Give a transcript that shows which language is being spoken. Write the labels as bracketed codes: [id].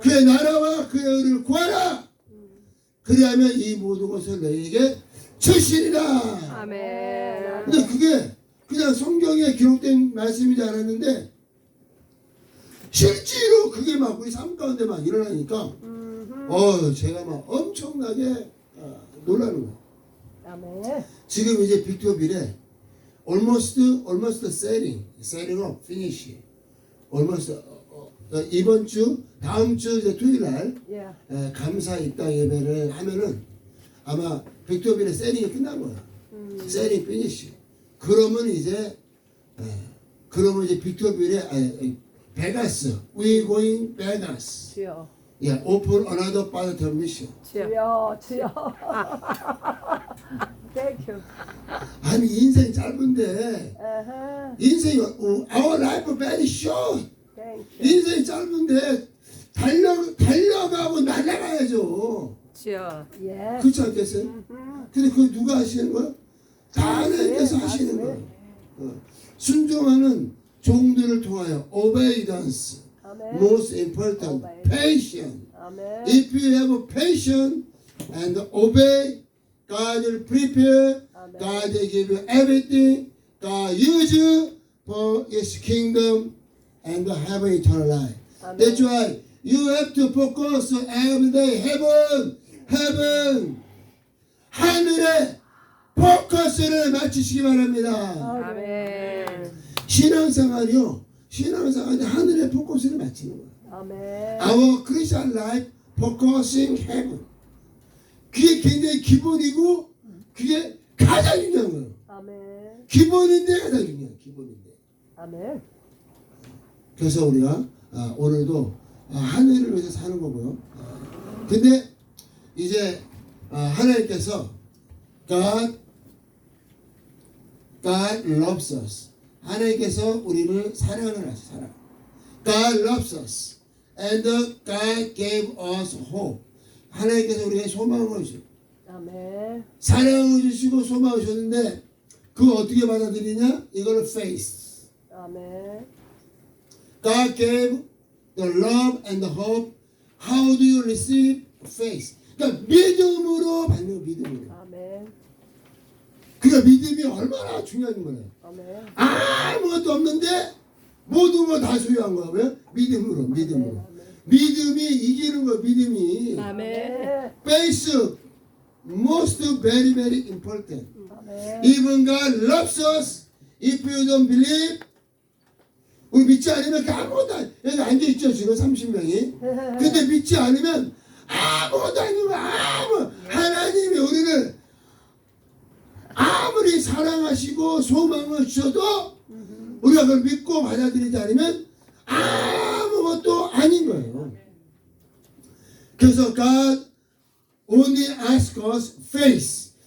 [ko] 그의 나라와 그의 의를 구하라. 그리하면 이 모든 것을 너희에게 주시리라. 아멘. 근데 그게 그냥 성경에 기록된 말씀이지 않았는데 실제로 그게 막 우리 삶 가운데 막 일어나니까 제가 막 엄청나게 놀라는 거예요. 아멘. 지금 이제 빅토빌에 [en] almost setting up, finish. almost [ko] 이번 주 다음 주 이제 토요일 날 예. 감사 입당 예배를 하면은 아마 빅토빌의 세팅이 끝난 거야. 세팅 피니시. 그러면 이제 그러면 이제 빅터빌에 베가스, [en] we going Vegas. [ko] 주여. [en] Yeah, open another part of mission. [ko] 주여. 주여. [en] Thank you. [ko] 아니 인생 짧은데 Uh-huh. 인생이 [en] our life very short. Thank you. [ko] 인생이 짧은데 달려가고 날아가야죠. 주여. [en] Yes. [ko] 그렇지 않겠어요? 근데 그거 누가 하시는 거야? 다 하나님께서 하시는 거예요. 순종하는 종들을 통하여 [en] obedience, [ko] 아멘. [en] most important, Obey. patience. [ko] 아멘. [en] If you have patience and obey, God will prepare, Amen. God will give you everything, God use you for His kingdom and have eternal life. Amen. That's why you have to focus every day. heaven, [ko] 하늘에 포커스를 맞추시기 바랍니다. 아멘. 신앙생활이요. 신앙생활이 하늘에 포커스를 맞추는 거예요. 아멘. [en] Our Christian life focusing heaven. [ko] 그게 굉장히 기본이고 그게 가장 중요한 거예요. 아멘. 기본인데 가장 중요해요. 기본인데. 아멘. 그래서 우리가 오늘도 하늘을 위해서 사는 거고요. 근데 이제 하나님께서 [en] God loves us. [ko] 하나님께서 우리를 사랑을 하셔. 사랑. God loves us. And God gave us hope. 하나님께서 우리에게 소망을 주시고 아멘. 사랑을 주시고 소망을 주셨는데 그거 어떻게 받아들이냐? 이걸 [en] faith. [ko] 아멘. [en] God gave the love and the hope. How do you receive faith? [ko] 그러니까 믿음으로 받는 거, 믿음으로. 아멘. 그러니까 믿음이 얼마나 중요한 거예요. 아멘. 아무것도 없는데 모든 거 다 소유한 거야. 왜? 믿음으로. 아멘. 믿음이 이기는 거야. 믿음이. 아멘. [en] Faith most very important. [ko] 아멘. [en] Even God loves us. If you don't believe, [ko] 우리 믿지 않으면 아무것도 여기 앉아 있죠 지금 30명이. 근데 믿지 않으면 아무것도 아니고 하나님이 우리를 아무리 사랑하시고 소망을 주셔도 우리가 그걸 믿고 받아들이지 않으면 아무것도 아닌 거예요. 그래서 [en] God only asks us faith.